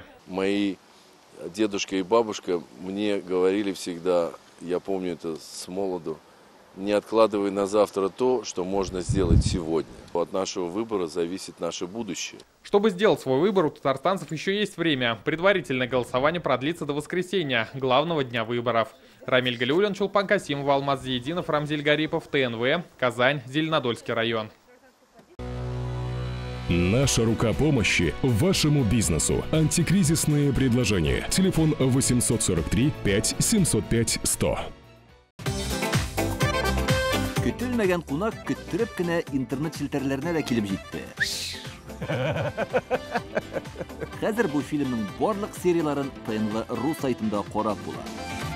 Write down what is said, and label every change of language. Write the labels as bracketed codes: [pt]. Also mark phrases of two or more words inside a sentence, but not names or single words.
[ru] Мои дедушка и бабушка мне говорили всегда, я помню это с молоду, не откладывай на завтра то, что можно сделать сегодня. От нашего выбора зависит наше будущее. Чтобы сделать свой выбор, у татарстанцев еще есть время. Предварительное голосование продлится до воскресенья, главного дня выборов. Рамиль Галиуллин, Чулпан Касимов, Алмаз Зиединов, Рамзиль Гарипов, ТНВ, Казань, Зеленодольский район. Наша рука помощи вашему бизнесу. Антикризисные предложения. Телефон 843 5 705 100. [tt] Көтелмәгән кунак көттөреп кенә интернет челтәрләренә дә килеп җитте. Хәзер бу фильмның барлык серияларын ТНВ.ру сайтында карап була.